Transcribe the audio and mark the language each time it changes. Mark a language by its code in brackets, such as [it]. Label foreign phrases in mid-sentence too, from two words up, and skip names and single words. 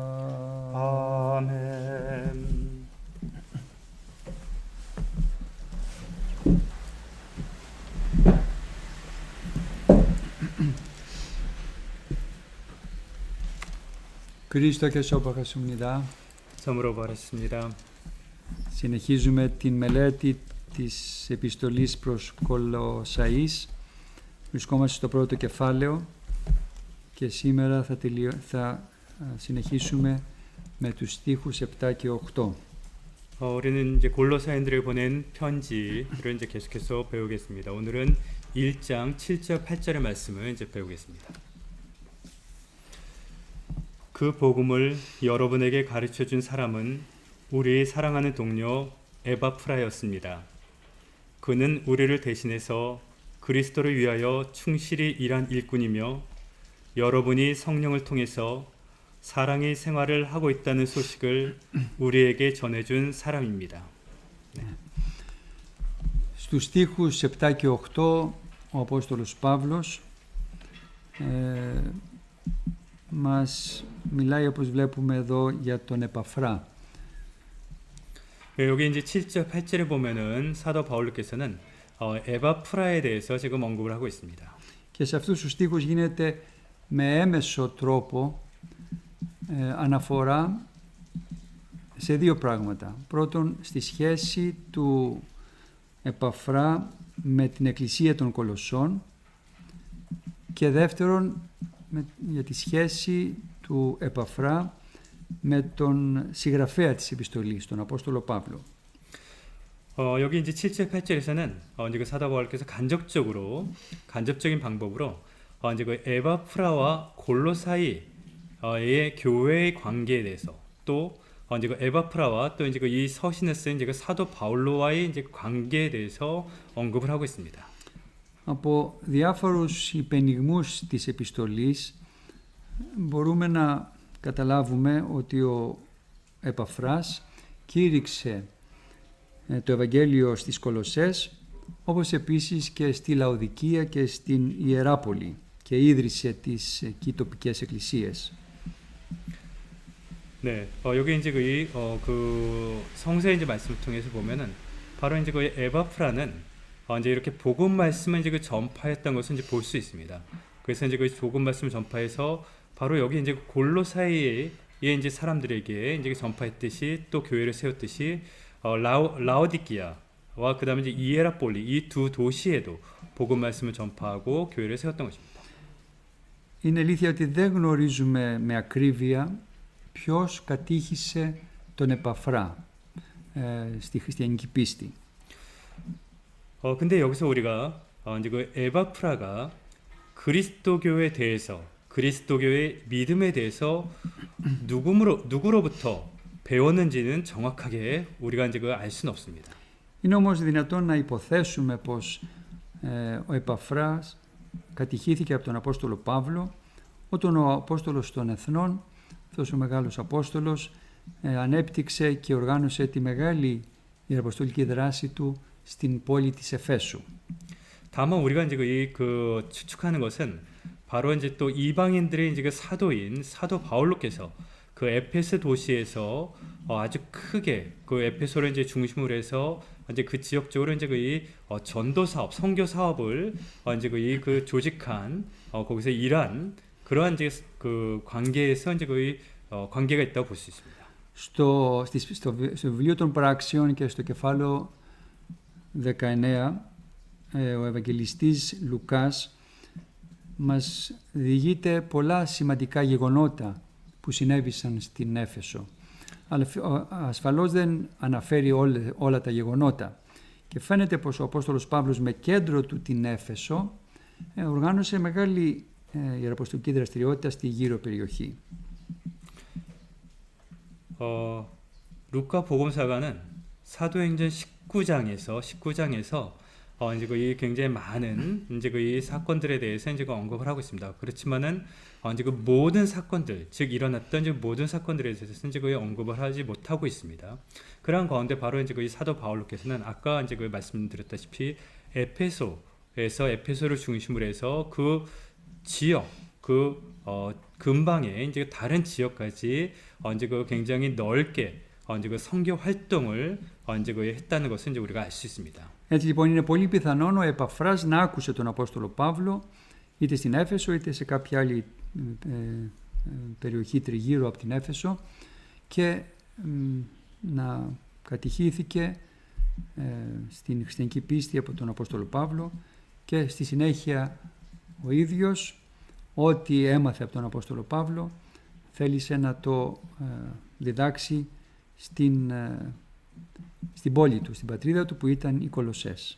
[ko] 아멘. 그리스도께서 복하십니다. 참으로 바랐습니다. [el] Συνεχίζουμε την μελέτη της επιστολής προς Κολοσσαείς. Βρισκόμαστε στο πρώτο κεφάλαιο και σήμερα θα συνεχίσουμε με τους στίχους 7 και 8. [ko] 우리는 이제 골로새인들에게 보낸 편지를 이제 계속해서 배우겠습니다. 오늘은 1장 7절 8절의 말씀을 이제 배우겠습니다. 그 복음을 여러분에게 가르쳐 준 사람은 우리 사랑하는 동료 에바프라였습니다. 그는 우리를 대신해서 그리스도를 위하여 충실히 일한 일꾼이며 여러분이 성령을 통해서 사랑의 생활을 하고 있다는 소식을 우리에게 전해준 사람입니다. 네. [el] Στους στίχους 7 και 8 ο Απόστολος Παύλος μας μιλάει, όπως βλέπουμε εδώ, για τον Επαφρά. [ko] 여기 이제 7절 8절에 보면은 사도 바울께서는 에바프라에 대해서 지금 언급을 하고 있습니다. [el] Και σε αυτούς τους στίχους γίνεται με έμεσο τρόπο αναφορά σε δύο πράγματα. Πρώτον, στη σχέση του Επαφρά με την Εκκλησία των Κολοσσών και δεύτερον, για τη σχέση του Επαφρά με τον συγγραφέα της επιστολής, τον Απόστολο Παύλο. [ko] 여기 이제 7절 8절에서는 이제 그 사도 바울께서 간접적인 방법으로 이제 그 에바프라와 골로사이의 교회의 관계에 대해서 또 이제 그 에바프라와 또 이제 그 이 서신을 쓴 이제 그 사도 바울로와의 이제 관계에 대해서 언급을 하고 있습니다. [el] Από διάφορους υπενιγμούς της επιστολής μπορούμε να καταλάβουμε ότι ο Επαφράς κήρυξε το Ευαγγέλιο στις Κολοσσές όπως επίσης και στη Λαοδικία και στην Ιεράπολη και ίδρυσε τις εκεί τοπικές εκκλησίες. [ko] 네, 여기 이제 그 성서의 이제 말씀을 통해서 보면은 바로 이제 그 에바프라는 이제 이렇게 복음 말씀을 이제 그 전파했던 것을 이제 볼 수 있습니다. 그래서 이제 그 복음 말씀을 전파해서 바로 여기 이제 골로사이에 이제 사람들에게 이제 전파했듯이 또 교회를 세웠듯이 라오디키아와 그다음에 이제 이에라폴리 이 두 도시에도 복음 말씀을 전파하고 교회를 세웠던 것입니다. [el] Είναι αλήθεια ότι δεν γνωρίζουμε με ακρίβεια ποιος κατήχησε τον Επαφρά στη χριστιανική πίστη. [ko] 근데 여기서 우리가 이제 그 에바프라가 그리스도교에 대해서 그리스도교의 믿음에 대해서 누구로부터 배웠는지는 정확하게 우리가 이제 알 수는 없습니다. [el] Είναι όμως δυνατόν να υποθέσουμε πως ο Επαφράς κατηχήθηκε από τον Απόστολο Παύλο όταν ο Απόστολος των Εθνών, αυτός ο μεγάλος Απόστολος, ανέπτυξε και οργάνωσε τη μεγάλη ιεραποστολική δράση του στην πόλη της Εφέσου. [ko] 다만 우리가 이제 그 추측하는 것은 바로 이제 또 이방인들의 이제 그 사도인 사도 바울로께서 그 에페소 도시에서 아주 크게 그 에페소를 이제 중심으로 해서 이제 그 지역적으로 이제 그 전도 사업, 선교 사업을 이제 그 조직한 거기서 일한 그러한 이제 그 관계에서 이제 그 관계가 있다고 볼 수 있습니다. [el] Στο βιβλίο των Πράξεων και στο κεφάλαιο 19 ο Ευαγγελιστής Λουκάς μας διηγείται πολλά σημαντικά γεγονότα που συνέβησαν στην Έφεσο. Αλλά ασφαλώς δεν αναφέρει όλα τα γεγονότα και φαίνεται πως ο Απόστολος Παύλος με κέντρο του την Έφεσο οργάνωσε μεγάλη ιεραποστολική δραστηριότητα στη γύρω περιοχή. [ko] 루카 복음사가는 사도행전 19장에서 이제 이 굉장히 많은 이제 이 사건들에 대해서 이제 언급을 하고 있습니다. 그렇지만은 이제 그 모든 사건들, 즉 일어났던 이제 모든 사건들에 대해서 이제 거의 언급을 하지 못하고 있습니다. 그러한 가운데 바로 이제 그 사도 바울로께서는 아까 이제 그 말씀드렸다시피 에페소를 중심으로 해서 그 지역, 근방에 이제 다른 지역까지 이제 그 굉장히 넓게 이제 그 선교 활동을 이제 그 했다는 것을 이제 우리가 알 수 있습니다. [el] Έτσι λοιπόν είναι πολύ πιθανόν ο Επαφράς να άκουσε τον Απόστολο Παύλο είτε στην Έφεσο είτε σε κάποια άλλη περιοχή τριγύρω από την Έφεσο και να κατηχήθηκε στην χριστιανική πίστη από τον Απόστολο Παύλο και στη συνέχεια ο ίδιος ό,τι έμαθε από τον Απόστολο Παύλο θέλησε να το διδάξει στην πόλη του, στην πατρίδα του που ήταν οι Κολοσσές.